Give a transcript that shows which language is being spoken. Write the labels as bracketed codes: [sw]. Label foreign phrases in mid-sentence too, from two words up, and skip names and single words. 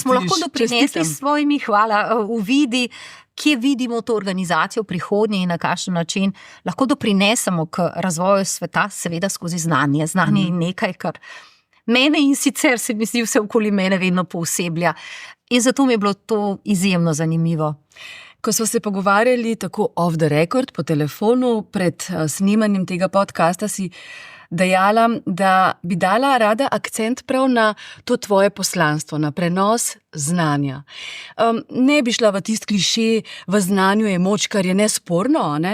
[sl] Da smo lahko doprinesli s svojimi uvidi, kje vidimo to organizacijo v prihodnje in na kakšen način lahko doprinesemo k razvoju sveta, seveda skozi znanje. Znanje je nekaj, kar mene in sicer se mi zdi vse okoli mene vedno pooseblja. In zato mi je bilo to izjemno zanimivo. Ko smo se pogovarjali tako [en] off the record, [sl] po telefonu, pred snemanjem tega podcasta si dejala, da bi dala rada akcent prav na to tvoje poslanstvo, na prenos znanja. Ne bi šla v tisti kliše, v znanju je moč, kar je nesporno, ne?